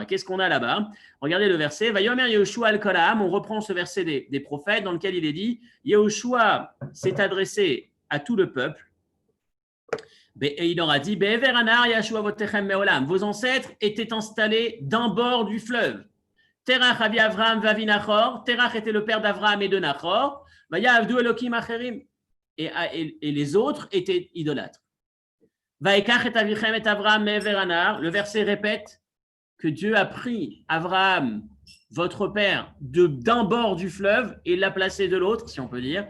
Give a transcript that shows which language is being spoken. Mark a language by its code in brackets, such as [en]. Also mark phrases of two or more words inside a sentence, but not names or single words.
[fr] Qu'est-ce qu'on a là-bas? Regardez le verset. [he] ויאמר יהושע אל כל העם. [fr] On reprend ce verset des prophètes dans lequel il est dit Yehoshua s'est adressé à tout le peuple. Et il leur a dit vos ancêtres étaient installés d'un bord du fleuve. [he] תרח אבי אברהם ואבי נחור. [fr] Terach était le père d'Avram et de Nachor. [he] ויעבדו אלהים אחרים. [fr] Et les autres étaient idolâtres. Le verset répète que Dieu a pris Abraham, votre père, d'un bord du fleuve et l'a placé de l'autre, si on peut dire.